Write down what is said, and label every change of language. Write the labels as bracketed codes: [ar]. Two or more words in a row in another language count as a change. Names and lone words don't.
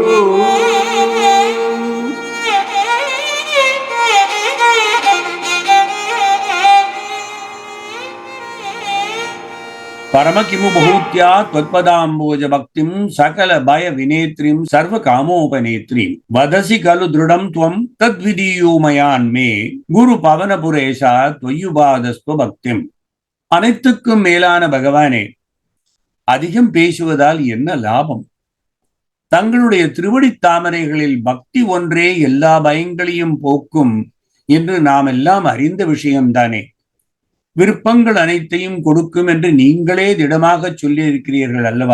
[sa] परम् किमु बहुक्त्या त्वत्पदाम्भोज भक्तिम् सकल भय विनेत्रीम् सर्व कामोपनेत्रीम् वदसि खलु दृढम् त्वम् तद्विधेह्ययि मे गुरु पवन पुरेश त्वय्युपाधत्स्व भक्तिम् [ta] அனைத்துக்கும் மேலான பகவானே, அதிகம் பேசுவதால் என்ன லாபம்? [sa] தங்களுடைய திருவடித் தாமரைகளில் பக்தி ஒன்றே எல்லா பயங்களையும் போக்கும் என்று நாம் எல்லாம் அறிந்த விஷயம்தானே. விருப்பங்கள் அனைத்தையும் கொடுக்கும் என்று நீங்களே திடமாக சொல்லியிருக்கிறீர்கள் அல்லவா?